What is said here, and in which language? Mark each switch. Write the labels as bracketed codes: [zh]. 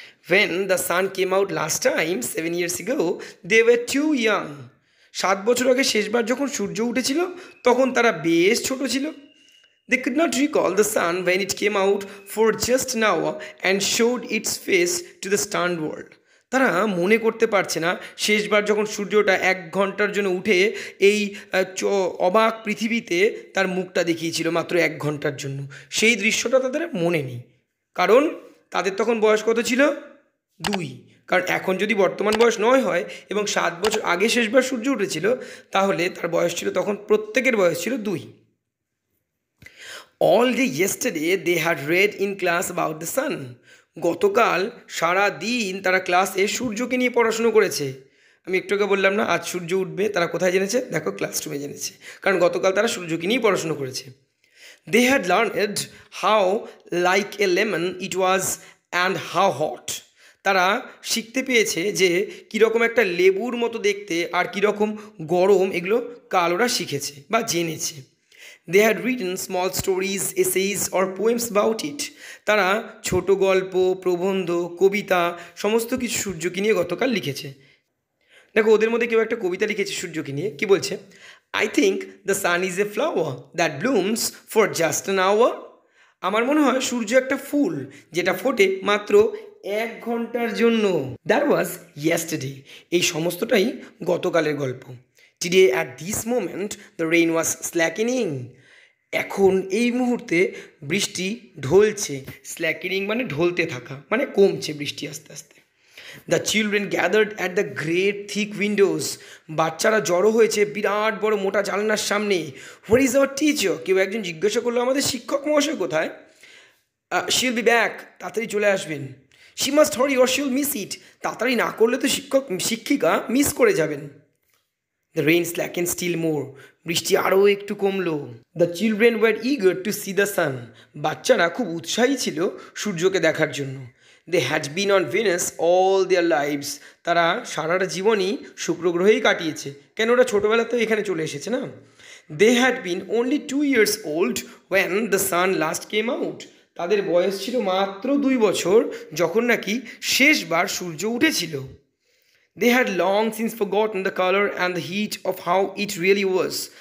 [en] When the sun came out last time 7 years ago, they were too young. [bn] 7 বছর আগে শেষবার যখন সূর্য উঠেছিল তখন তারা বেশ ছোট ছিল। [en] They could not recall the sun when it came out for just now and showed its face to the stunned world. [bn] তারা মনে করতে পারছে না শেষবার যখন সূর্যটা 1 ঘন্টার জন্য উঠে এই অবাক পৃথিবীতে তার মুখটা দেখিয়েছিল মাত্র 1 ঘন্টার জন্য, সেই দৃশ্যটা তাদের মনে নেই। কারণ তাদের তখন বয়স কত ছিল? 2। কারণ এখন যদি বর্তমান বয়স 9 হয় এবং 7 বছর আগে শেষবার সূর্য উঠেছিল, তাহলে তার বয়স ছিল তখন, প্রত্যেকের বয়স ছিল 2। [en] All day yesterday they had read in class about the sun. [bn] গতকাল সারা দিন তারা ক্লাসে সূর্যকে নিয়ে পড়াশুনো করেছে। আমি একটু আগে বললাম না আজ সূর্য উঠবে, তারা কোথায় জেনেছে? দেখো, ক্লাসরুমে জেনেছে, কারণ গতকাল তারা সূর্যকে নিয়েই পড়াশুনো করেছে। [en] They had learned how like a lemon it was and how hot. [bn] তারা শিখতে পেয়েছে যে কীরকম একটা লেবুর মতো দেখতে আর কীরকম গরম, এগুলো কাল ওরা শিখেছে বা জেনেছে। [en] They had written small stories, essays or poems about it. [bn] তারা ছোট গল্প, প্রবন্ধ, কবিতা সমস্ত কিছু সূর্যকে নিয়ে গতকাল লিখেছে। দেখো, ওদের মধ্যে কেউ একটা কবিতা লিখেছে সূর্যকে নিয়ে। কি বলছে? [en] I think the sun is a flower that blooms for just an hour. [bn] আমার মনে হয় সূর্য একটা ফুল যেটা ফোটে মাত্র 1 ঘন্টার জন্য। [en] That was yesterday. [bn] এই সমস্তটাই গতকালের গল্প। [en] Today at this moment the rain was slackening. [bn] এখন এই মুহূর্তে বৃষ্টি ঢলছে। স্ল্যাকেনিং মানে ঢলতে থাকা, মানে কমছে বৃষ্টি আস্তে আস্তে। [en] The children gathered at the great thick windows. [bn] বাচ্চারা জড়ো হয়েছে বিরাট বড় মোটা জানলার সামনে। [en] Where is our teacher? [bn] কেউ একজন জিজ্ঞাসা করলো, আমাদের শিক্ষক মহাশয় কোথায়? [en] she will be back, [bn] তাড়াতাড়ি চলে আসবেন। [en] she must hurry or she will miss it, [bn] তাড়াতাড়ি না করলে তো শিক্ষিকা মিস করে যাবেন। [en] the rain slacken still more, [bn] বৃষ্টি আরও একটু কমলো। [en] the children were eager to see the sun, [bn] বাচ্চারা খুব উৎসাহী ছিল সূর্যকে দেখার জন্য। [en] they had been on Venus all their lives, [bn] তারা সারাটা জীবনই শুক্র গ্রহেই কাটিয়েছে। কেন? ওরা ছোটোবেলাতেও এখানে চলে এসেছে না। [en] they had been only 2 years old when the sun last came out, [bn] তাদের বয়স ছিল মাত্র 2 বছর যখন নাকি শেষবার সূর্য উঠেছিল। [en] They had long since forgotten the color and the heat of how it really was.